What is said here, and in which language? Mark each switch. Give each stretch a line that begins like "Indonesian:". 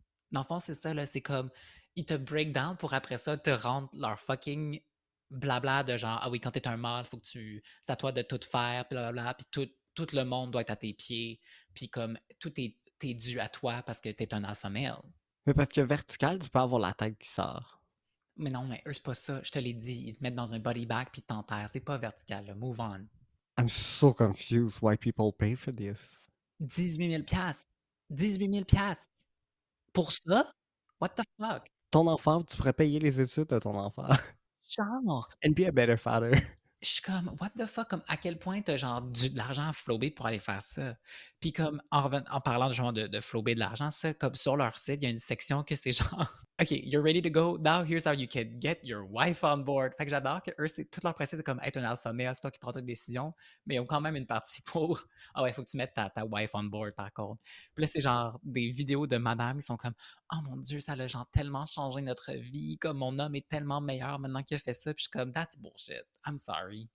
French: Dans le fond, c'est ça, là. C'est comme, ils te break down pour après ça te rendre leur fucking blabla de genre, ah oui, quand t'es un mâle, faut que c'est à toi de tout faire, puis blablabla, puis tout le monde doit être à tes pieds, puis comme, t'es dû à toi parce que t'es un alpha male. Mais parce que vertical, tu peux avoir la tête qui sort. Mais non, mais eux, c'est pas ça. Je te l'ai dit. Ils te mettent dans un body bag puis ils t'enterrent. C'est pas vertical, là.
English: Move on. I'm so confused why people pay for this.
French: 18 000 piastres. 18 000 piastres. Pour ça?
English: What the fuck?
French: Ton enfant, tu pourrais payer les études de ton enfant. Genre,
English: And be a better father.
French: Je suis comme:
English: «What the fuck?»
French: comme à quel point tu as genre de l'argent à flober pour aller faire ça? Puis comme en parlant justement de flober de l'argent, ça, comme sur leur site, il y a une section que c'est genre:
English: «OK, you're ready to go? Now here's how you can get your wife on board».
French: Fait que j'adore qu'eux, c'est tout leur principe, c'est comme être un alpha male, c'est toi qui prends toutes les décisions, mais ils ont quand même une partie pour: «Ah ouais, faut que tu mettes ta
English: wife on board
French: par contre». Puis là, c'est genre des vidéos de madame, ils sont comme: «Oh mon Dieu, ça a genre tellement changé notre vie, comme mon homme est tellement meilleur maintenant qu'il a fait ça». Puis je suis comme:
English: «That's bullshit, I'm sorry».